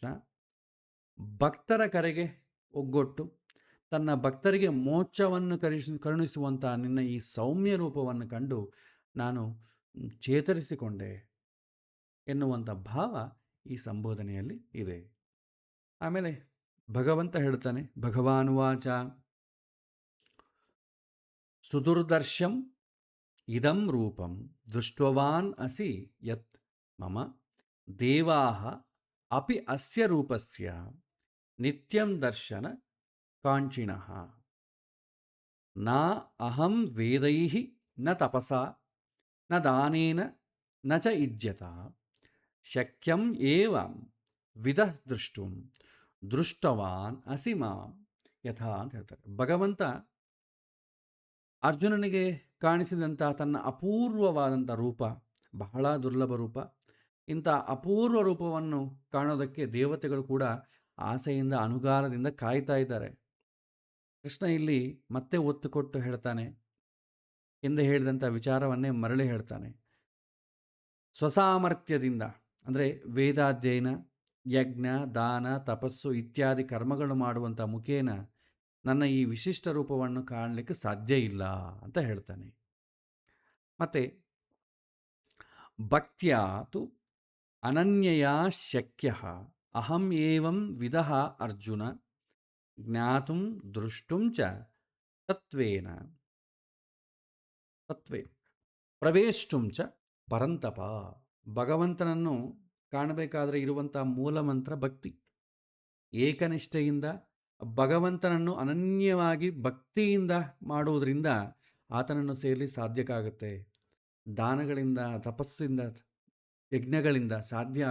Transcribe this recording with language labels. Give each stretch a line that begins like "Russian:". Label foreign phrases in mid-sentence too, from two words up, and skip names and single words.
Kannada: ಭಕ್ತರ ಕರೆಗೆ ಒಗ್ಗೊಟ್ಟು ತನ್ನ ಭಕ್ತರಿಗೆ ಮೋಕ್ಷವನ್ನು ಕರುಣಿಸುವಂಥ ನಿನ್ನ ಈ ಸೌಮ್ಯ ರೂಪವನ್ನು ಕಂಡು ನಾನು ಚೇತರಿಸಿಕೊಂಡೆ ಎನ್ನುವಂಥ ಭಾವ ಈ ಸಂಬೋಧನೆಯಲ್ಲಿ ಇದೆ. ಆಮೇಲೆ ಭಗವಂತ ಹೇಳ್ತಾನೆ,
Sanskrit: ಭಗವಾನುವಾಚ ಸುದುರ್ದರ್ಶಂ ಇದಂ ರೂಪಂ ದೃಷ್ಟ್ವಾನ್ ಅಸಿ ಯತ್ ಮಮ ದೇವಾಃ ಅಪಿ ಅಸ್ಯ ರೂಪಸ್ಯ ನಿತ್ಯಂ ದರ್ಶನ ಕಾಂಚಿಣಃ ನ ಅಹಂ ವೇದೈಃ ನ ತಪಸಾ ನ ದಾನೇನ ನ ಚ ಯುಜ್ಯತಾ ಶಕ್ಯಂ ಏವಂ ವಿದಃ ದೃಷ್ಟುಂ ದೃಷ್ಟವಾನ್ ಅಸಿ ಮಾಂ ಯಥಾ
Kannada: ಅಂತ ಹೇಳ್ತಾರೆ. ಭಗವಂತ ಅರ್ಜುನನಿಗೆ ಕಾಣಿಸಿದಂಥ ತನ್ನ ಅಪೂರ್ವವಾದಂಥ ರೂಪ ಬಹಳ ದುರ್ಲಭ ರೂಪ. ಇಂಥ ಅಪೂರ್ವ ರೂಪವನ್ನು ಕಾಣೋದಕ್ಕೆ ದೇವತೆಗಳು ಕೂಡ ಆಸೆಯಿಂದ ಅನುಗಾರದಿಂದ ಕಾಯ್ತಾ ಇದ್ದಾರೆ. ಕೃಷ್ಣ ಇಲ್ಲಿ ಮತ್ತೆ ಒತ್ತು ಕೊಟ್ಟು ಹೇಳ್ತಾನೆ, ಹಿಂದೆ ಹೇಳಿದಂಥ ವಿಚಾರವನ್ನೇ ಮರಳಿ ಹೇಳ್ತಾನೆ. ಸ್ವಸಾಮರ್ಥ್ಯದಿಂದ ಅಂದರೆ ವೇದಾಧ್ಯಯನ, ಯಜ್ಞ, ದಾನ, ತಪಸ್ಸು ಇತ್ಯಾದಿ ಕರ್ಮಗಳು ಮಾಡುವಂಥ ಮುಖೇನ ನನ್ನ ಈ ವಿಶಿಷ್ಟ ರೂಪವನ್ನು ಕಾಣಲಿಕ್ಕೆ ಸಾಧ್ಯ ಇಲ್ಲ ಅಂತ ಹೇಳ್ತಾನೆ.
Sanskrit: ಮತ್ತು ಭಕ್ತ್ಯಾ ತು ಅನನ್ಯಯಾ ಶಕ್ಯ ಅಹಂ ಏವಂ ವಿದಃ ಅರ್ಜುನ ಜ್ಞಾತುಂ ದೃಷ್ಟುಂ ಚ ತತ್ವೇನ ಪ್ರವೇಷ್ಟುಂ ಚ ಪರಂತಪ.
Kannada: ಭಗವಂತನನ್ನು ಕಾಣಬೇಕಾದರೆ ಇರುವಂಥ ಮೂಲ ಮಂತ್ರ ಭಕ್ತಿ. ಏಕನಿಷ್ಠೆಯಿಂದ ಭಗವಂತನನ್ನು ಅನನ್ಯವಾಗಿ ಭಕ್ತಿಯಿಂದ ಮಾಡುವುದರಿಂದ ಆತನನ್ನು ಸೇರಲಿ ಸಾಧ್ಯಕ್ಕಾಗತ್ತೆ. ದಾನಗಳಿಂದ, ತಪಸ್ಸಿಂದ, ಯಜ್ಞಗಳಿಂದ ಸಾಧ್ಯ ಆಗೋದಿಲ್ಲ.